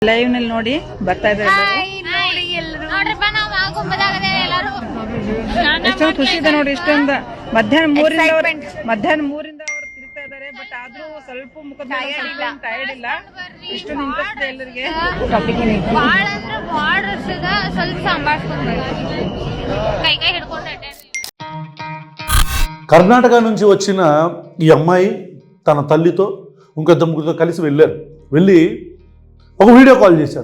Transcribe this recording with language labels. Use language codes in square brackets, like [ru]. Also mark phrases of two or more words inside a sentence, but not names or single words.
[kn] ಲೈವ್ ನಲ್ಲಿ ನೋಡಿ ಬರ್ತಾ ಇದ್ದಾರೆ. ಎಷ್ಟೊಂದು ಖುಷಿ ಇದೆ ನೋಡಿ. ಇಷ್ಟೊಂದು ಮಧ್ಯಾಹ್ನ 3ರಿಂದ ಅವರು ತಿರುಗ್ತಾ ಇದ್ದಾರೆ. ಬಟ್ ಆದ್ರೂ ಸ್ವಲ್ಪ ಮುಖದ ಟೈರ್ಡ್ ಇಲ್ಲ. ಇಷ್ಟೊಂದು ಇಂಟ್ರೆಸ್ಟ್ ಇದೆ ಎಲ್ಲರಿಗೆ. [te] కర్ణాటక నుంచి వచ్చిన ఈ అమ్మాయి తన తల్లితో ఇంకొద్దు ముగ్గురితో కలిసి వెళ్ళి ఒక వీడియో కాల్ చేశారు.